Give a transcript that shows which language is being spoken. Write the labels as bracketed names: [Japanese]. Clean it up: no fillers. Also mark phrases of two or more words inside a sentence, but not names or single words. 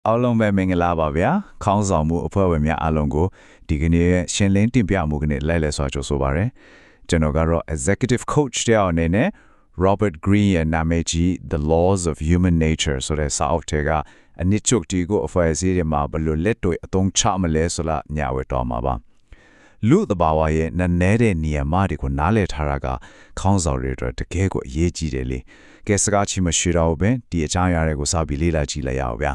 [Burmese] အားလုံးပဲမင်္ဂလာပါဗျာခေါင်းဆောင်မှုအဖွဲ့ဝင်များအားလုံးကိုဒီကနေ့ရှင်းလင်းတင်ပြမှုကနေလိုက်လဲစွာကြိုဆိုပါရစေကျွန်တော်ကတော့ [English] executive coach [Burmese] တယောက်အနေနဲ့ Robert Greene ရဲ့နာမည်ကြီး The Laws of Human Nature ဆိုတဲ့စာအုပ်ထဲကအနစ်ချုပ်တီကိုအဖွဲ့အစည်းတွေမှာဘယ်လိုလက်တွေ့အသုံးချမလဲဆိုတာညဝဲတော်မှာပါလူသဘာဝရဲ့နည်းနည်းတဲ့နေရာမှာဒီကိုနားလည်ထားတာကခေါင်းဆောင်တွေအတွက်တကယ်ကိုအရေးကြီးတယ်လေကဲစကားချီမရှိတော့ဘဲဒီအချမ်းရတဲ့ကိုစပြီးလေ့လာကြည့်လိုက်ရအောင်ဗျာ